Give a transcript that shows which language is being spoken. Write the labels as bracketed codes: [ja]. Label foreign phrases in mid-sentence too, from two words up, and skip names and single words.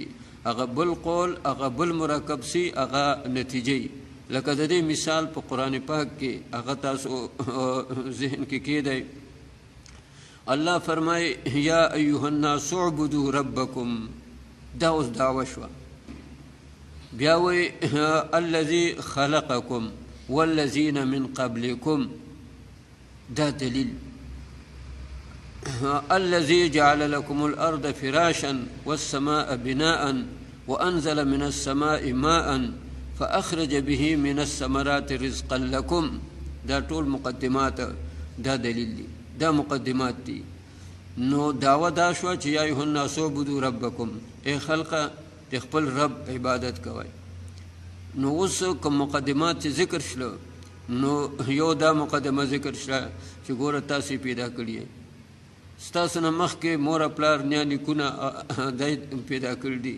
[ps] هغه بل قول هغه بل مرکب سي هغه نتیجه. لکه د دې مثال په قرآن پاک کې هغه تاسو ذهن کې کېدی. الله فرمایي [ar] یا ایها الناس اعبدوا ربکم، [ps] دا اوس دعوه شوه. بیا وی [ar] الذي خلقكم والذين من قبلكم، [ps] دا دلیل. [ar] الذي جعل لكم الأرض فراشا والسماء بناء وأنزل من السماء ماء فأخرج به من الثمرات رزقا لكم، [ps] دا ټول مقدمات دا دلیل دی، دا مقدمات دی. نو دعوه دا شوه چې [ar] یا ایها الناس اعبدوا ربکم، [ps] ای خلقه د خپل رب عبادت کوئ. نو اوس کوم مقدمات چې ذکر شله نو یو دا مقدمه ذکر شله چې ګوره تاسې پیدا کړي، ستاسو نه مخکې مور پلار نیا نیکونه دی پیدا کړي دي.